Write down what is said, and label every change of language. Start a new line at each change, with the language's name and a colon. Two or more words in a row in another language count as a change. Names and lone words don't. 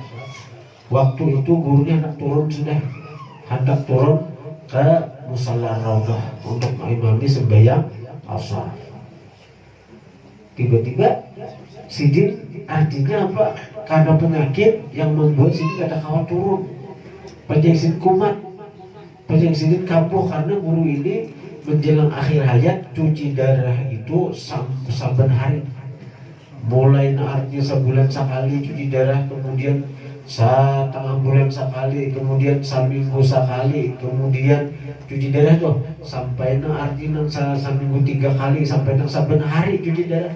Indonesian: Waktu itu gurunya hendak turun ke musalla Raudhah untuk mengimami sembahyang asar.
Banjar: Tiba-tiba sidin, artinya apa? Karena penyakit yang membuat sidin kada kawan turun. Panjang sidin kumat, panjang sidin kampuh karena guru ini menjelang akhir hayat cuci darah itu saban hari.
Indonesian: Mulai artinya sebulan sekali cuci darah, kemudian setengah bulan sekali, kemudian seminggu sekali, kemudian cuci darah tuh sampai artinya seminggu 3 kali, sampai saban hari cuci darah.